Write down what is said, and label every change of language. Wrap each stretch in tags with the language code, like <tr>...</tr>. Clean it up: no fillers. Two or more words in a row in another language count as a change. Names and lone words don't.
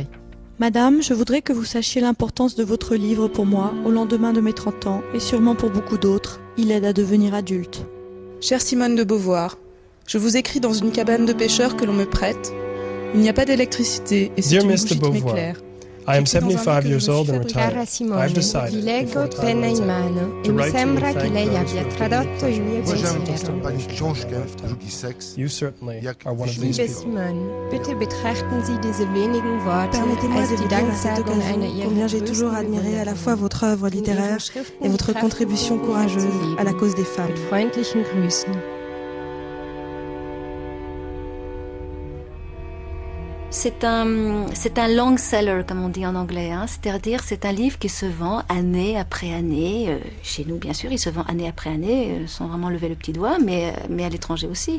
<fr>Madame, je voudrais que vous sachiez l'importance de votre livre pour moi, au lendemain de mes 30 ans, et sûrement pour beaucoup d'autres. Il aide à devenir adulte. Chère Simone de Beauvoir, je vous écris dans une cabane de pêcheurs que l'on me prête. Il n'y a pas d'électricité et c'est une bougie qui m'éclaire.</fr> <en>I am 75 years old and retired.</en> <it>Cara Simone,</it> <en>I've decided,</en> <it>vi leggo penna in mano e mi sembra che lei abbia tradotto il mio pensiero.</it> <en>You certainly are one of these</en> <de>Liebe</de> <en>people.</en> <de>Simone, bitte betrachten Sie diese wenigen Worte</de> <fr>Permettez-moi</fr> <de>als</de> <fr>de</fr> <de>die</de> <fr>vous dire à cette</fr> <de>Danksagung</de> <fr>occasion</fr> <de>einer</de> <fr>combien</fr> <de>Ihrer</de> <fr>j'ai toujours</fr> <de>größten</de> <fr>admiré à la</fr> <de>Bewunderer.</de> <fr>fois votre œuvre littéraire et votre contribution courageuse à la cause des femmes.</fr> <de>Mit freundlichen Grüßen.</de> <fr>C'est un</fr> <en>long seller,</en> <fr>comme on dit en anglais. Hein. C'est-à-dire, c'est un livre qui se vend année après année. Chez nous, bien sûr, il se vend année après année, sans vraiment lever le petit doigt, mais à l'étranger aussi.</fr>